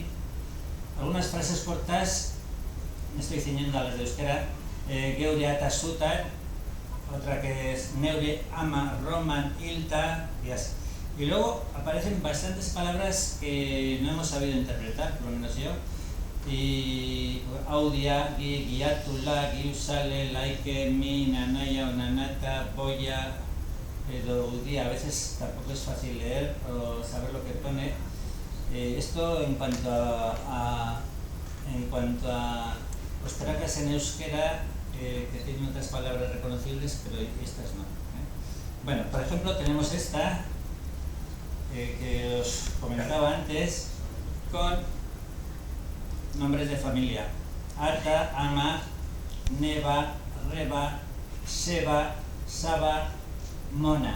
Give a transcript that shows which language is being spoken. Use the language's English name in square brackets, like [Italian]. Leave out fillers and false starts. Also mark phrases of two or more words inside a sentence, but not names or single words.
[Spanish] Algunas frases cortas, me estoy ciñendo a las de euskera. [Basque] Geure Ata Sutar, [Spanish] otra que es [Basque] Neure Ama Roman Ilta, [Spanish] y así. Y luego aparecen bastantes palabras que no hemos sabido interpretar, por lo menos yo. Y Audia, Guiatula, Giusale, Laike, Mi, Nanaya, Onanata, Boya, Doudia. A veces tampoco es fácil leer o saber lo que pone. Esto en cuanto a ostracas en euskera, que tienen otras palabras reconocibles, pero estas no. Bueno, por ejemplo, tenemos esta que os comentaba antes, con nombres de familia: Ata, Ama, Neva, Reba, Seba, Saba, Mona.